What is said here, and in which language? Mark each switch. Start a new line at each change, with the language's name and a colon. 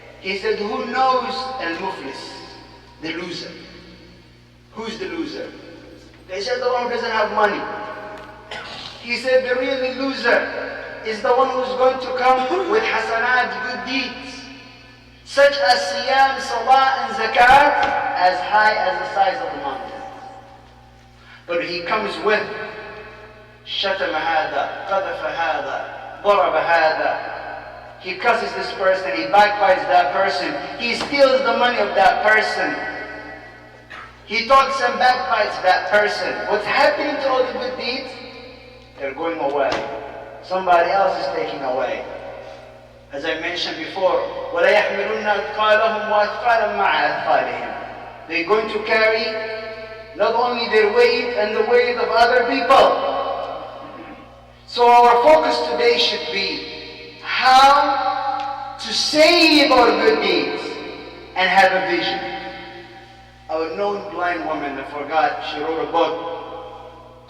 English: He said, who knows al-muflis, the loser? Who's the loser? They said the one who doesn't have money. He said the really loser is the one who's going to come with hasanat, good deeds. such as siyam, salah, and zakat, as high as the size of the mountain. But he comes with
Arabic: شتم هذا, قذف هذا, ضرب هذا.
English: He curses this person, he backbites that person, he steals the money of that person. He talks and backbites that person. What's happening to all the good deeds? They're going away. Somebody else is taking away. As I mentioned before,
Arabic: وَلَا يَحْمِلُنَّ أَثْقَالَهُمْ وَأَثْقَالًا مَعَ أَثْقَالِهِمْ.
English: They're going to carry not only their weight and the weight of other people. So our focus today should be how to save our good deeds and have a vision. A known blind woman, I forgot, she wrote a book.